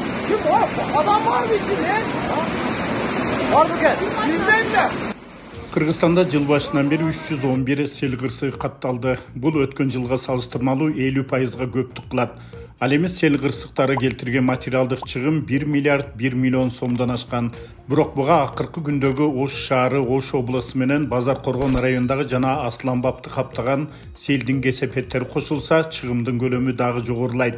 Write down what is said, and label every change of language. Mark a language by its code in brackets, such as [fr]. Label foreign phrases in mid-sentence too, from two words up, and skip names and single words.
[tr] Adam var mı içinde? Var mı gel? Yüzden de. [ky] Кыргызстанда жыл башынан бери 311 сел кырсыгы катталды. Бул өткөн жылга салыштырмалуу 50%га көптүк кылат. Ал эми сел кырсыктары келтирген материалдык чыгым 1 миллиард 1 миллион сомдон ашкан. Бирок буга акыркы күндөгү Ош шаары, Ош областы менен Базар Коргон районундагы жана Асланбапты каптаган селдин кесепеттери кошулса, чыгымдын көлөмү дагы жогорулайт.